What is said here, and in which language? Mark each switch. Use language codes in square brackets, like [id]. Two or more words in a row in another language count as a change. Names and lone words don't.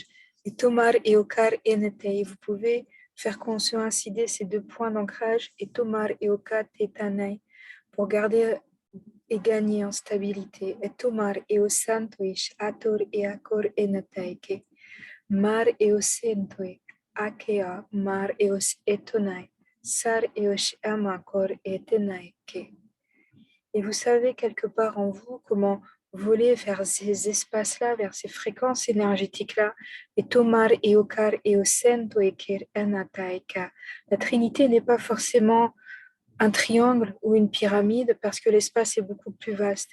[fr] Et Tomar et Okar Enetei, vous pouvez faire coïncider ces deux points d'ancrage et Tomar et Okar Tetanai pour garder et gagner en stabilité. Et Tomar et Osantoish Ator et Akor Enetaike. Mar et Osentoik Akea Mar et Os Etonai. Sar et Osh Amakor et Tenaike. Et vous savez quelque part en vous comment voler vers ces espaces-là, vers ces fréquences énergétiques-là. Et Tomar et Okar et Osento et Kir Enataika. La Trinité n'est pas forcément un triangle ou une pyramide parce que l'espace est beaucoup plus vaste.